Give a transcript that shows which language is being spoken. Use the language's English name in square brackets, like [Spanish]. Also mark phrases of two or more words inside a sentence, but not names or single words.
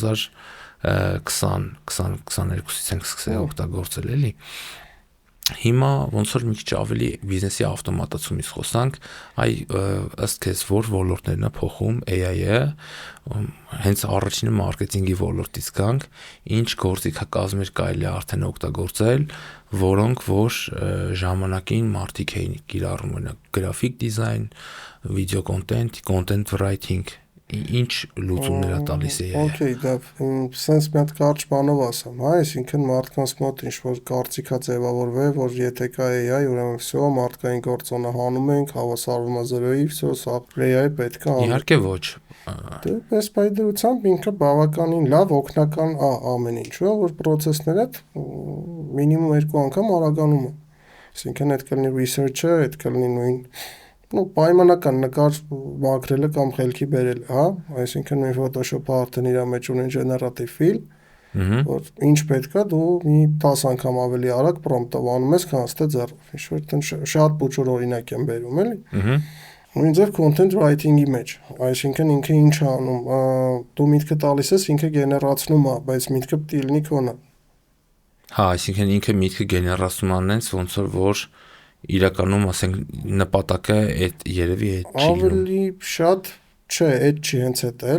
[Armenian] 2020-22-ից ենք սկսել օգտագործել, էլի։ Հիմա ոնց որ մի քիչ ավելի բիզնեսի ավտոմատացումից խոսանք, ըստ քեզ որ ոլորտներն է փոխում AI-ը, հենց առաջինը մարքեթինգի ոլորտից գանք, ինչ գործիքակազմեր կարելի է արդեն օգտագործել, որոնք որ ժամանակին մարդիկ էին կիրառում, օրինակ գրաֆիկ դիզայն, վիդեո [English] content writing, [Armenian] ինչ լուծումներ է տալիս AI-ը։ Okay, դա sense մի հատ կարճ բանով ասեմ, հա, այսինքն մարդկանց մոտ ինչ որ կարծիքա ձևավորվել, որ եթե կա AI, ուրեմն всё, մարդկային գործոնը հանում ենք, հավասարվում է 0-ի, всё, սա AI պետք է անի։ Իհարկե ոչ։ Դե պես բայդրությամբ ինքը բավականին լավ օգնական ամեն ինչու, որ process-ները մինիմում 2 անգամ արագանում է։ Այսինքն այդ կլինի research-ը, այդ կլինի նույն պայմանական նկար մաքրելը կամ խելքի բերելը, հա, այսինքն նույն Photoshop-ը արդեն իր մեջ ունի [English] generative fill, [Armenian] որ ինչ պետք է դու մի 10 անգամ ավելի արագ prompt-ով անում ես, քան ստե ձեռով։ Ինչ որ այդտեն շատ փոքր օրինակ եմ բերում, էլի։ Նույն ձև [English] content writing- [Armenian] ի մեջ, այսինքն ինքը ինչ է անում, դու միտքը տալիս ես, ինքը գեներացնում է, բայց միտքը պետք է լինի քոնը։ Հա, այսինքն ինքը միտքը գեներացնում անենց ոնց որ իրականում ասենք նպատակը այդ երևի այդ չի լինում։ Ավելի շատ չէ, այդ չի հենց այդ էլի։